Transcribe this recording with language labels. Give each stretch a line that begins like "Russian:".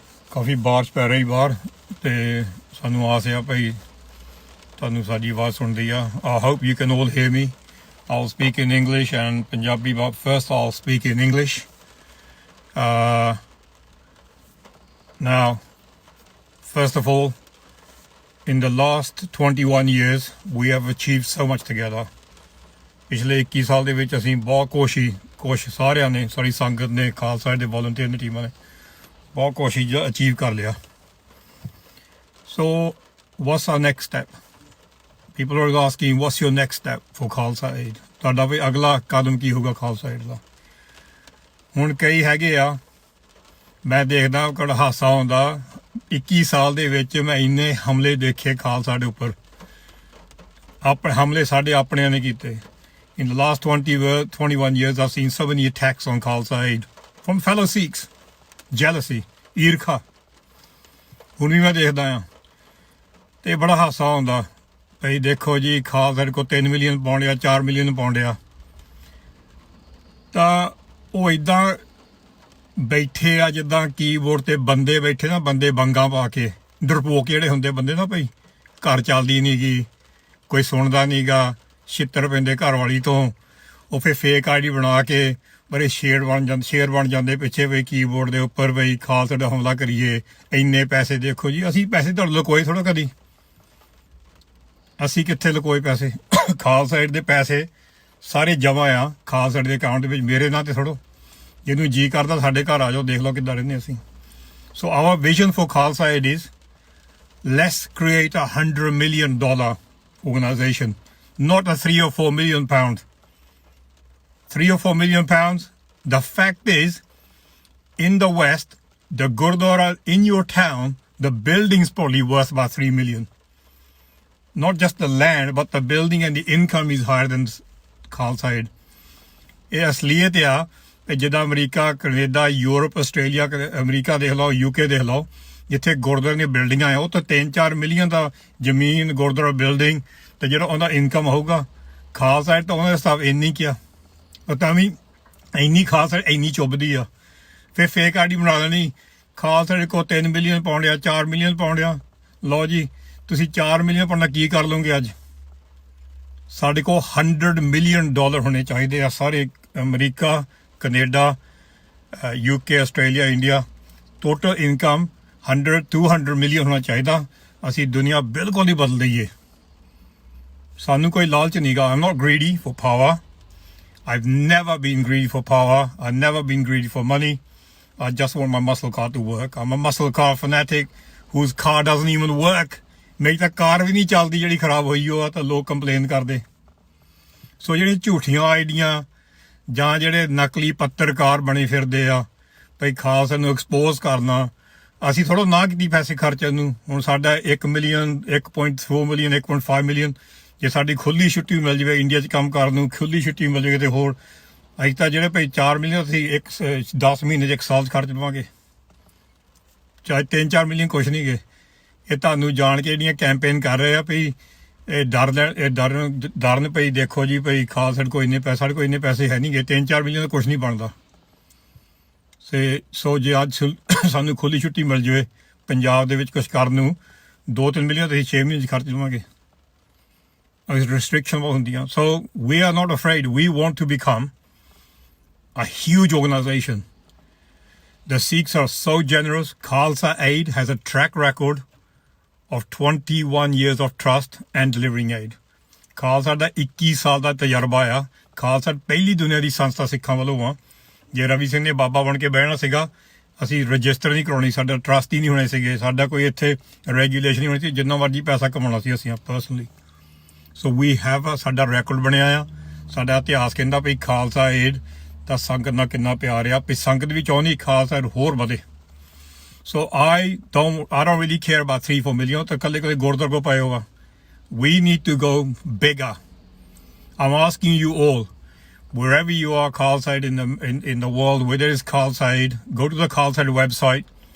Punjabi: ਕਾਫੀ ਬਾਰਿਸ਼ ਪੈ ਰਹੀ ਬਾਹਰ ਤੇ ਸਾਨੂੰ ਆਸ ਆ ਭਾਈ ਤੁਹਾਨੂੰ ਸਾਡੀ ਆਵਾਜ਼ ਸੁਣਦੀ ਆ।
English: I hope you can all hear me. I'll speak in English and Punjabi, but first I'll speak in English. Now, first of all, in the last 21 years, we have achieved so much together.
Punjabi: ਪਿਛਲੇ 21 ਸਾਲ ਦੇ ਵਿੱਚ ਅਸੀਂ ਬਹੁਤ ਕੋਸ਼ਿਸ਼ ਸਾਰਿਆਂ ਨੇ, ਸਾਰੀ ਸੰਗਤ ਨੇ, ਖਾਲਸਾ ਦੇ ਵੋਲੰਟੀਅਰ ਨੇ, ਟੀਮਾਂ ਨੇ ਬਹੁਤ ਕੋਸ਼ਿਸ਼ ਅਚੀਵ ਕਰ ਲਿਆ।
English: So what's our next step? People are asking, what's your next step for Khalsa Aid?
Punjabi: ਤੁਹਾਡਾ ਵੀ ਅਗਲਾ ਕਦਮ ਕੀ ਹੋਊਗਾ ਖਾਲਸਾ ਏਡ ਦਾ? ਹੁਣ ਕਈ ਹੈਗੇ ਆ, ਮੈਂ ਦੇਖਦਾ ਕੋਲ ਹਾਸਾ ਆਉਂਦਾ, 21 ਸਾਲ ਦੇ ਵਿੱਚ ਮੈਂ ਇੰਨੇ ਹਮਲੇ ਦੇਖੇ ਖਾਲਸਾ ਦੇ ਉੱਪਰ। ਆਪਣੇ ਹਮਲੇ ਸਾਡੇ ਆਪਣਿਆਂ ਨੇ ਕੀਤੇ।
English: In the last 21 years, I've seen so many attacks on Khalsa Aid from fellow Sikhs.
Punjabi: Jealousy, ਈਰਖਾ ਹੁਣ ਵੀ ਮੈਂ ਦੇਖਦਾ ਆ ਤੇ ਬੜਾ ਹਾਸਾ ਆਉਂਦਾ। ਭਈ ਦੇਖੋ ਜੀ, ਖਾਲਸਾ ਕੋ 3 ਮਿਲੀਅਨ ਪਾਉਂਡ ਆ, 4 ਮਿਲੀਅਨ ਪਾਉਂਡ ਆ, ਤਾਂ ਉਹ ਇੱਦਾਂ ਬੈਠੇ ਆ ਜਿੱਦਾਂ ਕੀਬੋਰਡ ਤੇ ਬੰਦੇ ਬੈਠੇ ਨਾ, ਬੰਦੇ ਬੰਗਾ ਪਾ ਕੇ, ਡਰਪੋਕ ਜਿਹੜੇ ਹੁੰਦੇ ਬੰਦੇ ਨਾ, ਭਈ ਘਰ ਚੱਲਦੀ ਨੀ ਗੀ, ਕੋਈ ਸੁਣਦਾ ਨੀ ਗਾ, ਛਿੱਤਰ ਪੈਂਦੇ ਘਰ ਵਾਲੀ ਤੋਂ, ਉਹ ਫਿਰ ਫੇਕ ਆਈਡੀ ਬਣਾ ਕੇ ਬੜੇ ਸ਼ੇਰ ਬਣ ਜਾਂਦੇ ਪਿੱਛੇ, ਬਈ ਕੀਬੋਰਡ ਦੇ ਉੱਪਰ, ਬਈ ਖਾਲਸਾ ਦਾ ਹਮਲਾ ਕਰੀਏ, ਇੰਨੇ ਪੈਸੇ। ਦੇਖੋ ਜੀ, ਅਸੀਂ ਪੈਸੇ ਤੁਹਾਡੇ ਲੁਕੋਏ ਥੋੜ੍ਹਾ ਕਦੀ, ਅਸੀਂ ਕਿੱਥੇ ਲੁਕੋਏ ਪੈਸੇ? ਖਾਲਸਾ ਏਡ ਦੇ ਪੈਸੇ ਸਾਰੇ ਜਮ੍ਹਾਂ ਆ ਖਾਲਸਾ ਏਡ ਦੇ ਅਕਾਊਂਟ ਦੇ ਵਿੱਚ, ਮੇਰੇ ਨਾਂ ਤੇ ਥੋੜੋ। ਜਿਹਨੂੰ ਜੀ ਕਰਦਾ ਸਾਡੇ ਘਰ ਆ ਜਾਓ, ਦੇਖ ਲਓ ਕਿੱਦਾਂ ਰਹਿੰਦੇ ਅਸੀਂ।
English: So our vision for Khalsa Aid is let's create $100 million organization, not a 3 or 4 million pound. 3 or 4 million pounds. The fact is, in the West, the Gurdwara in your town, the building's probably worth about 3 million. Not just the land, but the building and the income is higher than Khalsa Aid.
Punjabi: ਇਹ ਅਸਲੀਅਤ ਆ। ਜਿੱਦਾਂ America, Canada, Europe, Australia, America ਦੇਖ ਲਓ, UK ਦੇਖ ਲਓ, ਜਿੱਥੇ ਗੁਰਦੁਆਰੇ ਦੀਆਂ ਬਿਲਡਿੰਗਾਂ ਆ, ਉਹ ਤਾਂ 3-4 ਮਿਲੀਅਨ ਦਾ ਜ਼ਮੀਨ, ਗੁਰਦੁਆਰਾ, ਬਿਲਡਿੰਗ, ਤੇ ਜਿਹੜਾ ਉਹਦਾ ਇਨਕਮ ਹੋਊਗਾ। ਖਾਲਸਾ ਏਡ ਤਾਂ ਉਹਨਾਂ ਦੇ ਹਿਸਾਬ ਇੰਨੀ ਕਿਆ, ਉਹ ਤਾਂ ਵੀ ਇੰਨੀ ਖਾਲਸਾ ਇੰਨੀ ਚੁੱਭਦੀ ਆ। ਫਿਰ ਫੇਕ ਆਈਡੀ ਬਣਾ ਲੈਣੀ, ਖਾਲਸਾ ਏਡ ਕੋਲ 3 ਮਿਲੀਅਨ ਪਾਉਂਡ ਆ, 4 ਮਿਲੀਅਨ ਪਾਉਂਡ ਆ। ਲਓ ਜੀ, ਤੁਸੀਂ 4 ਮਿਲੀਅਨ ਪਾਉਂਡ ਕੀ ਕਰ ਲਓਗੇ? ਅੱਜ ਸਾਡੇ ਕੋਲ $100 ਮਿਲੀਅਨ ਹੋਣੇ ਚਾਹੀਦੇ ਆ, ਸਾਰੇ America, Canada, UK, Australia, India, total income 100-200 million ਹੋਣਾ ਚਾਹੀਦਾ। ਅਸੀਂ ਦੁਨੀਆ ਬਿਲਕੁਲ ਹੀ ਬਦਲ ਦਈਏ। ਸਾਨੂੰ ਕੋਈ ਲਾਲਚ ਨਹੀਂ ਗਾ।
English: I'm not greedy for power. I've never been greedy for power. I've never been greedy for money. I just want my muscle car to work. I'm a muscle car fanatic whose car doesn't even work.
Punjabi: ਮੇਰੀ ਤਾਂ ਕਾਰ ਵੀ ਨਹੀਂ ਚੱਲਦੀ ਜਿਹੜੀ ਖਰਾਬ ਹੋਈ ਉਹ ਆ, ਤਾਂ ਲੋਕ ਕੰਪਲੇਨ ਕਰਦੇ। ਸੋ ਜਿਹੜੀਆਂ ਝੂਠੀਆਂ ਆਈਡੀਆਂ ਜਾਂ ਜਿਹੜੇ ਨਕਲੀ ਪੱਤਰਕਾਰ ਬਣੇ ਫਿਰਦੇ ਆ, ਭਈ ਖਾਲਸਾ ਨੂੰ ਐਕਸਪੋਜ਼ ਕਰਨਾ, ਅਸੀਂ ਥੋੜ੍ਹਾ ਨਾ ਕੀਤੀ ਪੈਸੇ ਖਰਚਣ ਨੂੰ। ਹੁਣ ਸਾਡਾ 1 ਮਿਲੀਅਨ, 1.4 ਮਿਲੀਅਨ, 1.5 ਮਿਲੀਅਨ, ਜੇ ਸਾਡੀ ਖੁੱਲ੍ਹੀ ਛੁੱਟੀ ਮਿਲ ਜਾਵੇ ਇੰਡੀਆ 'ਚ ਕੰਮ ਕਰਨ ਨੂੰ, ਖੁੱਲ੍ਹੀ ਛੁੱਟੀ ਮਿਲ ਜਾਵੇ, ਤੇ ਹੋਰ ਅਸੀਂ ਤਾਂ ਜਿਹੜੇ ਭਈ 4 ਮਿਲੀਅਨ ਅਸੀਂ 10 ਮਹੀਨੇ 'ਚ 1 ਸਾਲ 'ਚ ਖਰਚ ਲਵਾਂਗੇ। ਚਾਹੇ 3-4 ਮਿਲੀਅਨ ਕੁਛ ਨਹੀਂ ਗੇ। ਇਹ ਤੁਹਾਨੂੰ ਜਾਣ ਕੇ ਜਿਹੜੀਆਂ ਕੈਂਪੇਨ ਕਰ ਰਹੇ ਆ, ਭਈ ਇਹ ਡਰਨ ਭਈ ਦੇਖੋ ਜੀ, ਭਈ ਖਾਲਸਾ ਕੋਈ ਇੰਨੇ ਪੈਸੇ, ਸਾਡੇ ਕੋਲ ਇੰਨੇ ਪੈਸੇ ਹੈ ਨਹੀਂ ਗੇ, 3-4 ਮਿਲੀਅਨ ਦਾ ਕੁਛ ਨਹੀਂ ਬਣਦਾ। ਸੋ ਜੇ ਅੱਜ ਸਾਨੂੰ ਖੁੱਲ੍ਹੀ ਛੁੱਟੀ ਮਿਲ ਜਾਵੇ ਪੰਜਾਬ ਦੇ ਵਿੱਚ ਕੁਛ ਕਰਨ ਨੂੰ, 2-3 ਮਿਲੀਅਨ ਅਸੀਂ 6 ਮਹੀਨੇ 'ਚ ਖਰਚ ਲਵਾਂਗੇ। ਰਿਸਟ੍ਰਿਕਸ਼ਨ ਬਹੁਤ ਹੁੰਦੀਆਂ। ਸੋ
English: we are not afraid. We want to become a huge organization. The Sikhs are so generous. Khalsa Aid has a track record of 21 years of trust and delivering aid.
Punjabi: Khalsa ਦਾ 21 ਸਾਲ ਦਾ ਤਜਰਬਾ ਆ। ਖਾਲਸਾ ਪਹਿਲੀ ਦੁਨੀਆ ਦੀ ਸੰਸਥਾ ਸਿੱਖਾਂ ਵੱਲੋਂ ਆ। ਜੇ ਰਵੀ ਸਿੰਘ ਨੇ ਬਾਬਾ ਬਣ ਕੇ ਬਹਿਣਾ ਸੀਗਾ, ਅਸੀਂ ਰਜਿਸਟਰ ਨਹੀਂ ਕਰਾਉਣੀ, ਸਾਡਾ ਟਰਸਟ ਹੀ ਨਹੀਂ ਹੋਣੇ ਸੀਗੇ, ਸਾਡਾ ਕੋਈ ਇੱਥੇ ਰੈਗੂਲੇਸ਼ਨ ਨਹੀਂ ਹੋਣੀ ਸੀ, ਜਿੰਨਾ ਮਰਜ਼ੀ ਪੈਸਾ ਕਮਾਉਣਾ ਸੀ ਅਸੀਂ ਪਰਸਨਲੀ।
English: so we have
Punjabi: ਸਾਡਾ ਰੈਕੋਰਡ ਬਣਿਆ ਆ। ਸਾਡਾ ਇਤਿਹਾਸ ਕਹਿੰਦਾ ਵੀ ਖਾਲਸਾ ਏਡ ਦਾ ਸੰਗਤ ਨਾਲ ਕਿੰਨਾ ਪਿਆਰ ਆ, ਵੀ ਸੰਗਤ ਵੀ ਚਾਹੁੰਦੀ ਖਾਲਸਾ ਏਡ ਹੋਰ ਵਧੇ।
English: So I don't really care about 3-4 million.
Punjabi: ਤਾਂ ਕੱਲੇ ਗੁਰਦੁਆਰੇ ਕੋ ਪਾਏ ਹੋਗਾ।
English: We need to go bigger. I'm asking you all, wherever you are, Khalsa Aid in the world, whether it's Khalsa Aid, go to the Khalsa Aid website.